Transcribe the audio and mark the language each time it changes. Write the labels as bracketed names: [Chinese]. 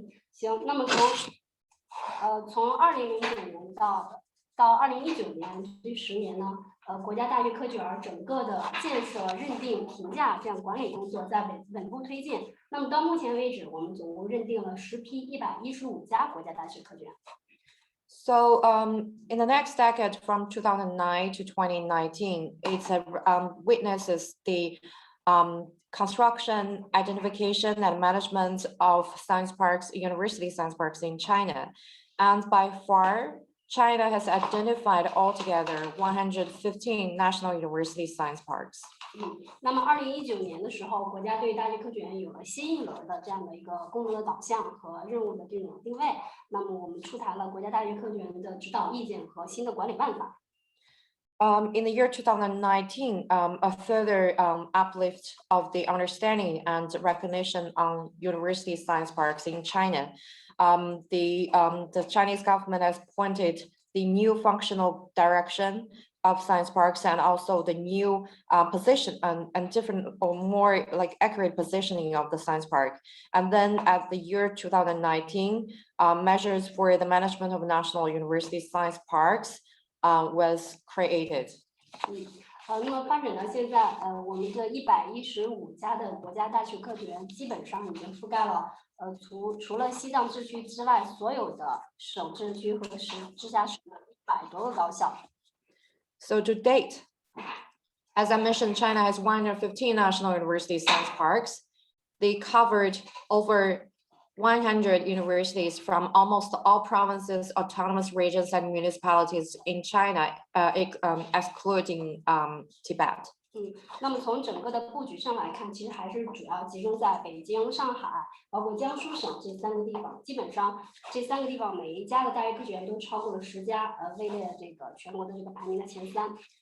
[Chinese] 行，那么从2009年到2019年这10年呢，国家大学科学园整个的建设、认定、评价这样管理工作在稳步推进。那么到目前为止，我们总共认定了10批115家国家大学科学园。 [English] So in the next decade, from 2009 to 2019, it witnesses the construction, identification, and management of science parks, university science parks in China. And by far, China has identified altogether 115 national university science parks. [Chinese] 那么2019年的时候，国家对大学科学园有了新一轮的这样的一个功能的导向和任务的这种定位。那么我们出台了国家大学科学园的指导意见和新的管理办法。 [English] In the year 2019, a further uplift of the understanding and recognition on university science parks in China. The Chinese government has pointed the new functional direction of science parks and also the new position and different or more like accurate positioning of the science park. And then at the year 2019, measures for the management of national university science parks was created. [Chinese] 那么发展到现在，我们的115家的国家大学科学园基本上已经覆盖了，除了西藏自治区之外，所有的省自治区和直辖市的100多个高校。 [English] So to date, as I mentioned, China has 115 national university science parks. They covered over 100 universities from almost all provinces, autonomous regions, and municipalities in China, excluding Tibet. [Chinese] 那么从整个的布局上来看，其实还是主要集中在北京、上海，包括江苏省这3个地方。基本上这3个地方每一家的大学科学园都超过了10家，位列这个全国的这个排名的前3。